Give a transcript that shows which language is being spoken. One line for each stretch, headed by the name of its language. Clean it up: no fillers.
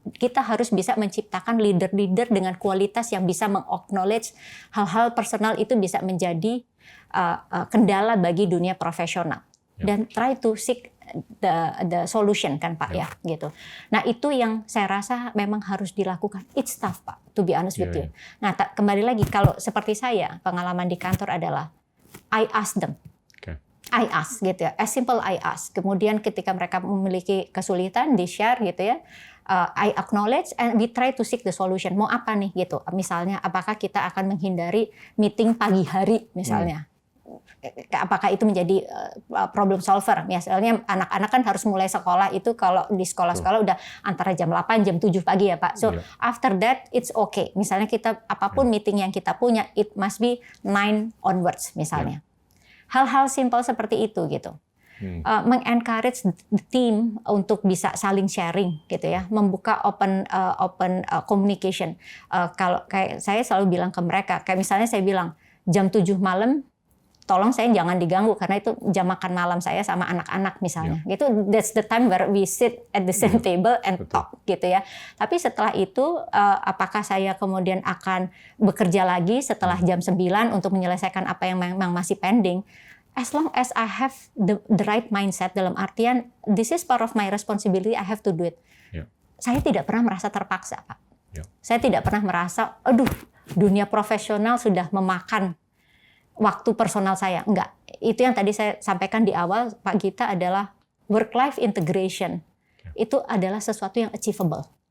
Indonesian: Kita harus bisa menciptakan leader-leader dengan kualitas yang bisa meng-acknowledge hal-hal personal itu bisa menjadi kendala bagi dunia profesional. Dan
English: try to seek the solution
Indonesian: kan Pak ya gitu. Nah itu yang saya rasa memang harus dilakukan.
English: It's tough Pak, to be honest with you.
Indonesian: Nah kembali lagi, kalau seperti saya, pengalaman di kantor adalah
English: I ask them. I ask
Indonesian: gitu ya,
English: as simple I ask.
Indonesian: Kemudian ketika mereka memiliki kesulitan, di share gitu ya.
English: I acknowledge and we try to seek the solution.
Indonesian: Mau apa nih gitu? Misalnya apakah kita akan menghindari meeting pagi hari misalnya? Apakah itu menjadi problem solver? Misalnya anak-anak kan harus mulai sekolah itu, kalau di sekolah-sekolah udah antara jam 8 jam 7 pagi ya Pak.
English: So after that it's okay.
Indonesian: Misalnya kita apapun meeting yang kita punya,
English: it must be 9 onwards misalnya.
Indonesian: Hal-hal simpel seperti itu gitu. Mengencourage
English: the team
Indonesian: untuk bisa saling sharing gitu ya, membuka
English: open communication.
Indonesian: Kalau kayak saya selalu bilang ke mereka, kayak misalnya saya bilang jam 7 malam tolong saya jangan diganggu karena itu jam makan malam saya sama anak-anak misalnya.
English: Gitu, that's the time where we sit at the same table and talk gitu ya.
Indonesian: Tapi setelah itu apakah saya kemudian akan bekerja lagi setelah jam 9 untuk menyelesaikan apa yang memang masih pending?
English: As long as I have the right mindset,
Indonesian: dalam artian
English: this is part of my responsibility, I have to do it.
Indonesian: Saya tidak pernah merasa terpaksa, Pak. Saya tidak pernah merasa, aduh, dunia profesional sudah memakan waktu personal saya. Enggak. Itu yang tadi saya sampaikan di awal, Pak Gita, adalah work-life integration. Itu adalah sesuatu yang achievable.